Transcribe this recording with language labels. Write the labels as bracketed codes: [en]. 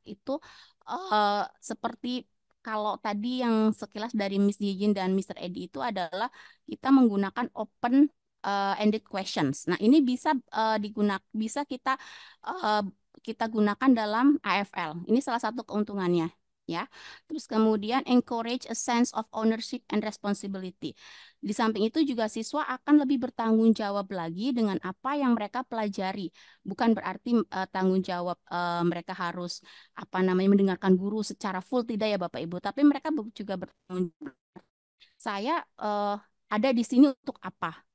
[id] Itu seperti kalau tadi yang sekilas dari Miss Yijin dan Mr. Edi itu adalah kita menggunakan open ended questions. Nah, ini bisa bisa kita gunakan dalam AFL. Ini salah satu keuntungannya, ya. Terus kemudian [en] encourage a sense of ownership and responsibility. [id] Di samping itu juga siswa akan lebih bertanggung jawab lagi dengan apa yang mereka pelajari. Bukan berarti tanggung jawab mereka harus mendengarkan guru secara full, tidak ya Bapak Ibu, tapi mereka juga bertanggung jawab. Saya ada di sini untuk apa?